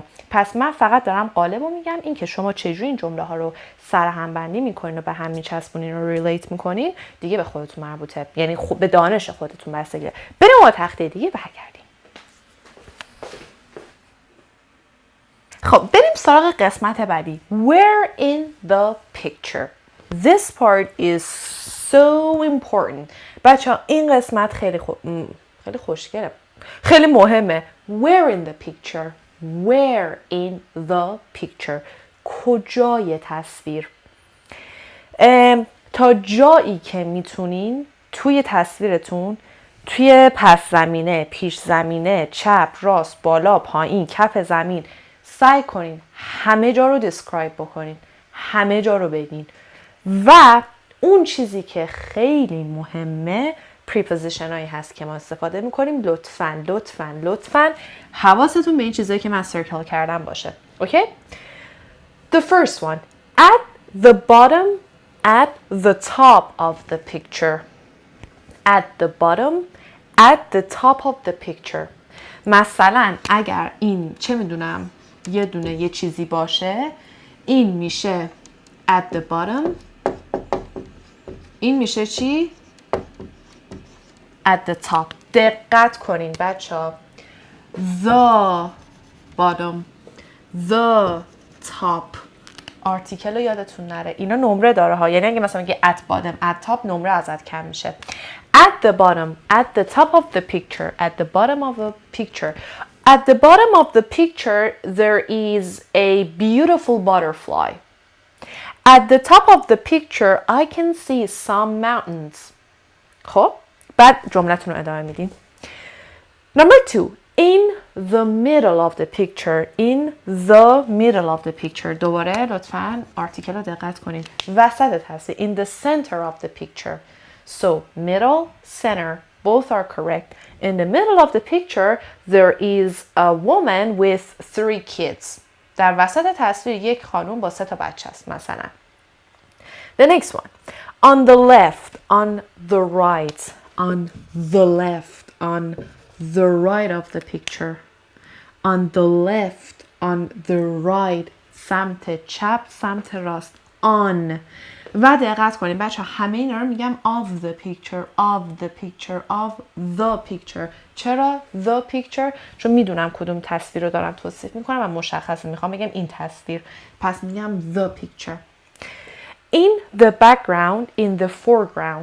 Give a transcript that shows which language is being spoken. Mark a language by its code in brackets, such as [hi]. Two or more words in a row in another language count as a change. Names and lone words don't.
[fa] پس من فقط دارم قالب رو میگم، این که شما چجوری این جمله ها رو سرهم بندی میکنین و به هم میچسبونین و ریلیت میکنین دیگه به خودتون مربوطه، یعنی به دانش خودتون بستگی. بریم با تخته دیگه برگردیم. خب بریم سراغ قسمت بعدی. [en] Where in the picture. This part is so important. [fa] بچه‌ها این قسمت خیلی خوشگله، خیلی مهمه. [en] Where in the picture. Where in the picture. [fa] کجای تصویر. تا جایی که میتونین توی تصویرتون، توی پس زمینه، پیش زمینه، چپ، راست، بالا، پایین، کف زمین، سعی کنین همه جا رو describe بکنین. همه جا رو بگین. و اون چیزی که خیلی مهمه preposition هایی هست که ما استفاده میکنیم. لطفاً حواستون به این چیزایی که من سرکل کردم باشه. [en] اوکی؟ The first one. At the bottom, at the top of the picture. At the bottom, at the top of the picture. [fa] مثلا اگر این چه میدونم یه چیزی باشه، این میشه [en] at the bottom. [fa] این میشه چی؟ [en] at the top. [fa] دقت کنین بچه ها. [en] The bottom, the top. [fa] آرتیکل رو یادتون نره. اینا نمره داره ها. یعنی اگه مثلا میگه [en] at bottom, at top [fa] نمره ازت کم میشه. [en] At the bottom, at the top of the picture, at the bottom of the picture. At the bottom of the picture there is a beautiful butterfly. At the top of the picture I can see some mountains. [fa] خب بعد جملتون رو ادامه میدین. [en] Number 2. In the middle of the picture. In the middle of the picture. [fa] دوباره لطفاً آرتیکل رو دقت کنید. وسط هستی. [en] In the center of the picture. So middle, center, both are correct. In the middle of the picture there is a woman with 3 kids. [fa] در وسط تصویر یک خانم با 3 تا بچه است مثلا. [en] The next one. On the left, on the right, on the left, on the right of the picture. On the left, on the right. [fa] سمت چپ، سمت راست. On. و دقت کنید بچه همه اینا رو میگم [en] of the picture, of the picture, [fa] of the picture. چرا [en] the picture؟ [fa] چون میدونم کدوم تصویر رو دارم توصیف میکنم و مشخصه میخوام بگم این تصویر. پس میگم [en] the picture. In the background, in the foreground.